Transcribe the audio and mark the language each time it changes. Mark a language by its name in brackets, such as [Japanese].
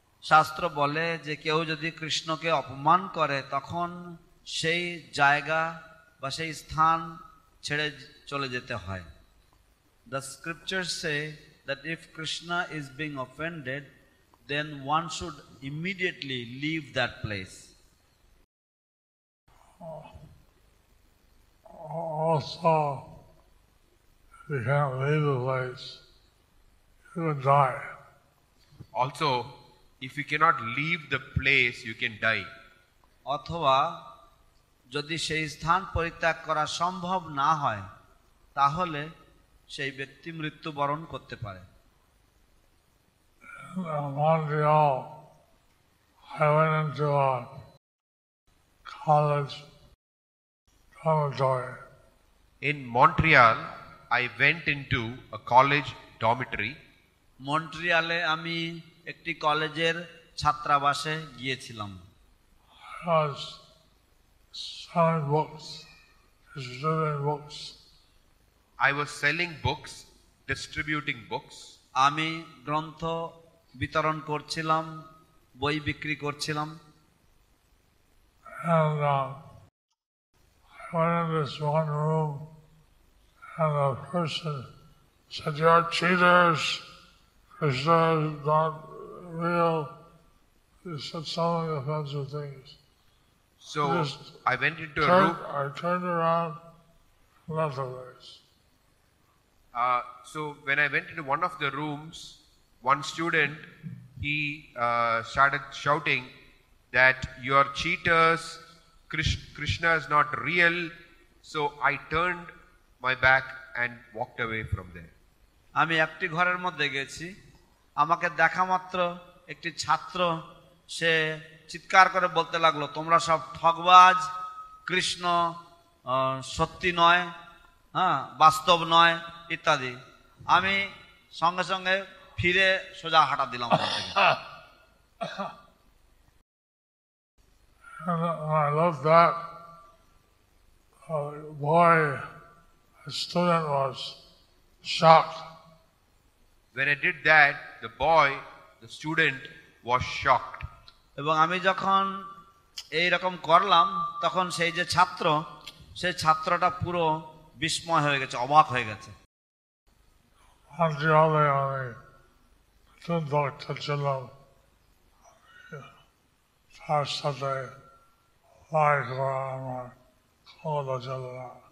[Bangla] শাস্ত্র বলে যে কেউ যদি কৃষ্ণকে অপমান করে তখন সেই জায়গা বা সেই স্থান ছেড়ে চলে যেতে হয়। [English] The scriptures say that if Krishna is being offended, then one should immediately leave that place. Also, if you can't leave the place, you can die. Also, if you cannot leave the place, you can die. [Bangla] অথবা যদি সেই স্থান পরিত্যাগ করা সম্ভব না হয় তাহলে সেই ব্যক্তি মৃত্যুবরণ করতে পারে। [English] Montreal, I went into a college dormitory. In Montreal, I went into a college dormitory. [Bangla] মন্ট্রিয়ালে আমি একটি কলেজের ছাত্রাবাসে গিয়েছিলাম। [English] I was selling books, distributing books. I was selling books, distributing books. [Bangla] আমি গ্রন্থ বিতরণ করছিলাম, বই বিক্রি করছিলাম। [English] And I went in this one room, and the person said, "You're cheaters. Krishna is not real." He said so many offensive things. So Just I went into a room. I turned around and left the place. So when I went into one of the rooms, one student, he started shouting that you are cheaters, Krishna is not real. So I turned my back and walked away from there. [Bangla] আমি একটি ঘরের মধ্যে গেছি, আমাকে দেখা মাত্র একটি ছাত্র সে চিৎকার করে বলতে লাগলো, তোমরা সব ঠগবাজ, কৃষ্ণ সত্যি নয়, হ্যাঁ বাস্তব নয় ইত্যাদি। আমি সঙ্গে সঙ্গে ফিরে সোজা হাঁটা দিলাম। [English] And when I looked back, the boy, the student, was shocked. When I did that, the boy, the student, was shocked. [Bangla] এবং আমি যখন এই রকম করলাম তখন সেই যে ছাত্র, সেই ছাত্রটা পুরো বিস্ময় হয়ে গেছে, অবাক হয়ে গেছে। Montreal, আমি নতুন ভক্ত ছিলাম, তার সাথে লড়াই করা আমার ক্ষমতা ছিল না।